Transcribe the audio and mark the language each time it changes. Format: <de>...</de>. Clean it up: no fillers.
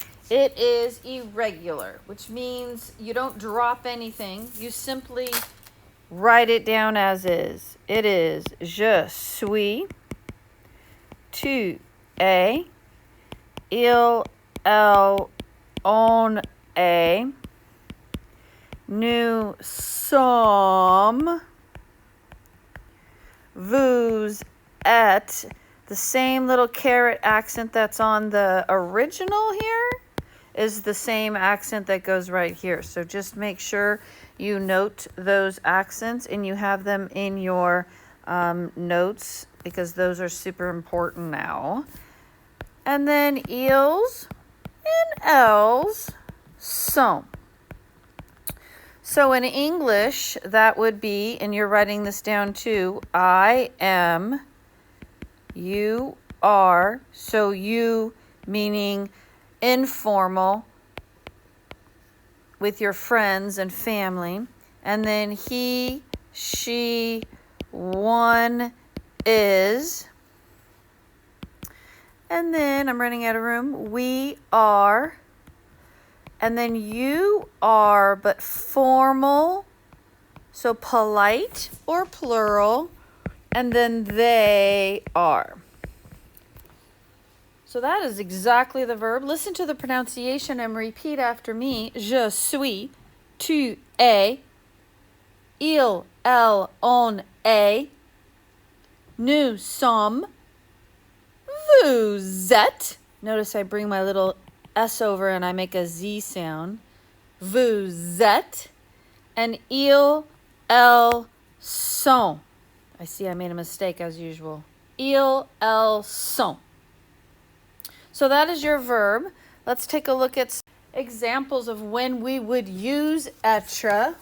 <en>It is irregular, which means you don't drop anything. You simply write it down as is. It is</en> <fr>je suis, tu es, il, elle, on est, nous sommes, vous êtes.</fr> <en>The same little caret accent that's on the original here is the same accent that goes right here. So just make sure you note those accents and you have them in your notes because those are super important now. And then</en> <fr>ils</fr> <en>and</en> <fr>elles sont.</fr> <en>So in English, that would be, and you're writing this down too, I am, you are, so you meaning informal with your friends and family, and then he, she, one is, and then I'm running out of room, we are, and then you are, but formal, so polite or plural, and then they are. So that is exactly the verb. Listen to the pronunciation and repeat after me.</en> <fr>Je suis, tu es, il, elle, on est, nous sommes, vous êtes.</fr> <en>Notice I bring my little S over and I make a Z sound.</en> <fr>Vous êtes.</fr> <en>And</en> <fr>ils, elles sont.</fr> <en>I see I made a mistake as usual.</en> <fr>Ils, elles sont.</fr> <en>So that is your verb. Let's take a look at examples of when we would use être.</en>